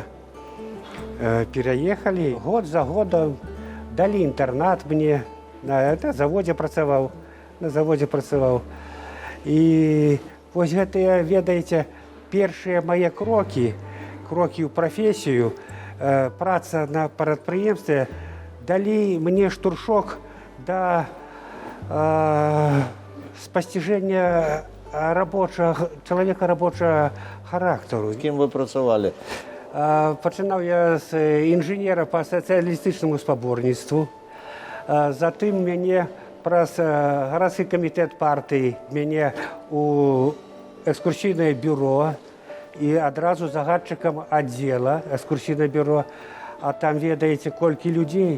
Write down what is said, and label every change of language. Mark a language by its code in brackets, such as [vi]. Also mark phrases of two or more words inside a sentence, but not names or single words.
[be] Пераехалі, год за годам, далі інтэрнат мне, на заводзе працаваў, І вось гэтыя, ведаеце, першыя мае крокі ў прафесію, праца на прадпрыемстве, далі мне штуршок да [uk] спостереження чоловіка робочого характеру. З ким ви працювали? Починав я з інженера по соціалістичному споборництву. [be] Затым мяне праз гарадскі камітэт партыі мяне у экскурсійнае бюро і адразу загадчыкам аддзела экскурсійнае бюро. А там ведаеце колькі людзей.